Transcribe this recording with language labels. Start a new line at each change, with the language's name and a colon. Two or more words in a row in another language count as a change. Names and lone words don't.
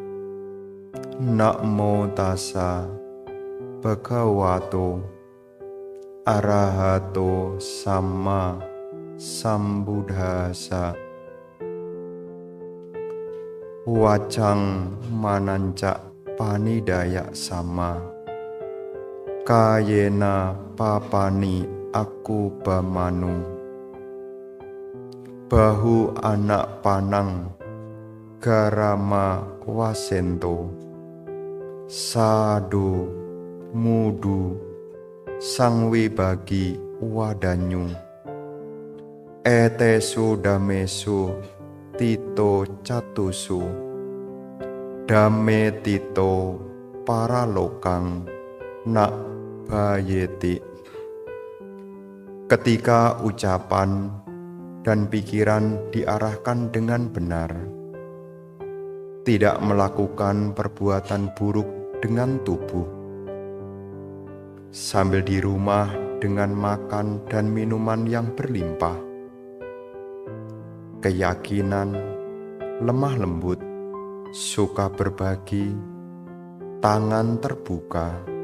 Pali: Namo tassa bhagavato arahato sama sambuddhassa. Wacang mananca panidaya sama kayena papani aku bamanu. Bahu anak panang garama wasento sadu mudu sangwi bagi wadanyu. Etesu damesu tito catusu dame tito paralokang nak bayeti.
Indonesian: Ketika ucapan dan pikiran diarahkan dengan benar, tidak melakukan perbuatan buruk dengan tubuh, sambil di rumah dengan makan dan minuman yang berlimpah, keyakinan, lemah lembut, suka berbagi, tangan terbuka.